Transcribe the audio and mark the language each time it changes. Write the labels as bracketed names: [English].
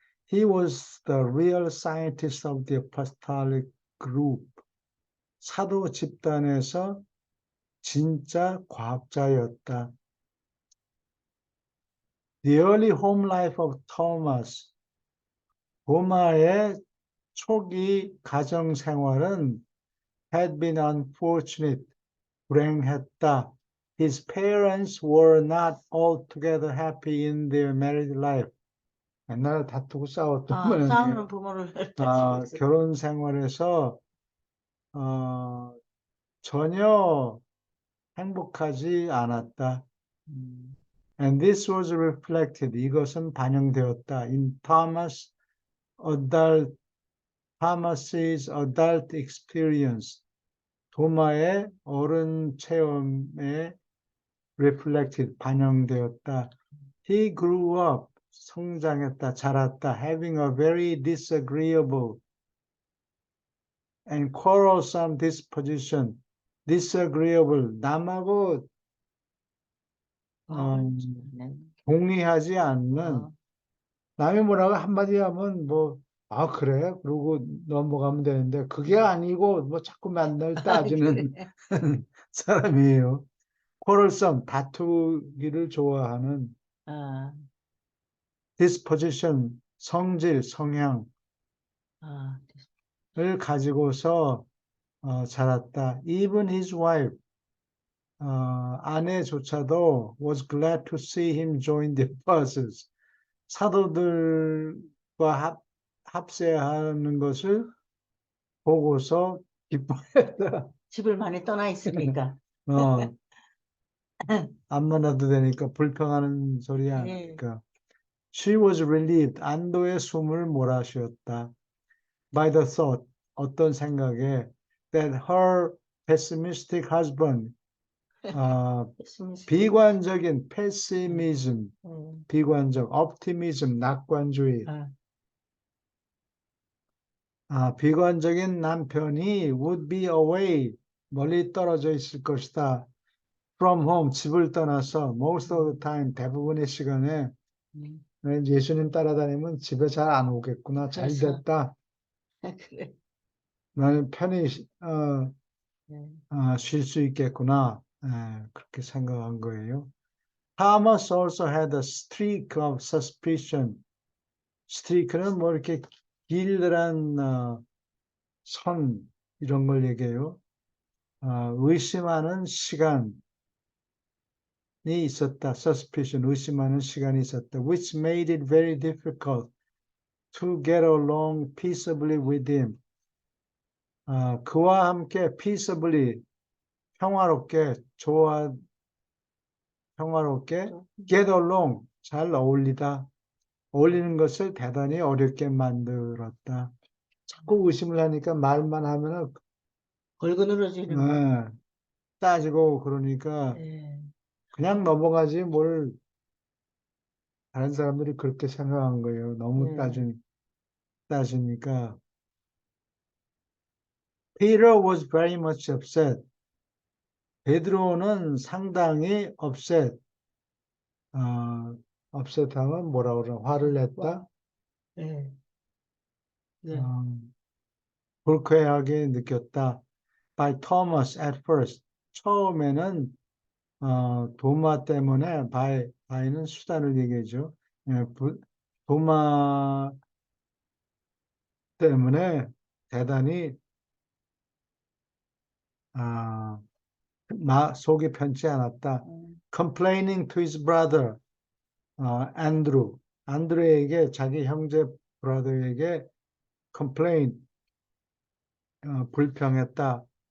[English] He was the real scientist of the apostolic group. [Korean] 사도 집단에서 진짜 과학자였다. [English] The early home life of Thomas. [Korean] 도마의 초기 가정 생활은 [English] had been unfortunate. [Korean] 불행했다. [English] His parents were not altogether happy in their married life. [Korean] 맨날 다투고 싸웠던 아, 싸우는 모양이에요. 부모를 다시고 있어. 결혼 생활에서 어, 전혀 행복하지 않았다. 음, [English] And this was reflected. [Korean] 이것은 반영되었다. [English] In adult, Thomas's adult experience. [Korean] 도마의 어른 체험에 reflected, 반영되었다. [English] He grew up, [Korean] 성장했다, 자랐다, [English] having a very disagreeable and quarrelsome disposition. [Korean] disagreeable, 남하고 아, 어, 네. 동의하지 않는, 어, 남이 뭐라고 한마디 하면 뭐, 그래? 그러고 넘어가면 되는데, 그게 아니고 뭐 자꾸 맨날 따지는 그래. 사람이에요. quarrelsome, 다투기를 좋아하는 아, disposition, 성질, 성향을 아, 가지고서 자랐다. [English] Even his wife, [Korean] 아내조차도 [English] was glad to see him join the forces. [Korean] 사도들과 합세하는 것을 보고서 기뻐했다. 집을 많이 떠나 있으니까. 어, 안 만나도 되니까 불평하는 소리 안 예. 하니까. [English] She was relieved. [Korean] 안도의 숨을 몰아쉬었다. [English] By the thought, [Korean] 어떤 생각에 [English] that her pessimistic husband, 페시미스틱. [Korean] 비관적인 음, [English] pessimism, 음, [Korean] 비관적, optimism, 낙관주의, 아, 비관적인 남편이 [English] would be away, [Korean] 멀리 떨어져 있을 것이다. [English] From home, [Korean] 집을 떠나서 [English] most of the 음, [Korean] time, 대부분의 시간에 음. 예수님 따라다니면 집에 잘 안 오겠구나. 잘 그래서, 됐다. 그래. 나는 편히 네. 쉴 수 있겠구나. 그렇게 생각한 거예요. [English] Thomas also had a streak of suspicion. [Korean] streak는 뭐 이렇게 길들한 선 이런 걸 얘기해요. 의심하는 시간이 있었다. suspicion, 의심하는 시간이 있었다. [English] which made it very difficult to get along peaceably with him. [Korean] 그와 함께 peaceably, 평화롭게, 평화롭게 또, [English] get along, [Korean] 잘 어울리는 것을 대단히 어렵게 만들었다. 자꾸 의심을 하니까 말만 하면은 걸그늘어지는 거. 예, 따지고 그러니까 예. 그냥 넘어가지 뭘 다른 사람들이 그렇게 생각한 거예요. 너무 예. 따지니까. [English] Peter was very much upset. [Korean] 베드로는 상당히 upset. upset하면 뭐라 그러나 화를 냈다. 예. 예. 어, 불쾌하게 느꼈다. [English] By Thomas at first. [Korean] 처음에는 도마 때문에 by는 수단을 얘기하죠. 예, 도마 때문에 대단히 아, 속이 편치 않았다. 음. [English] Complaining to his brother, Andrew. [Korean] 안드레에게 자기 형제 브라더에게 complain, 불평했다.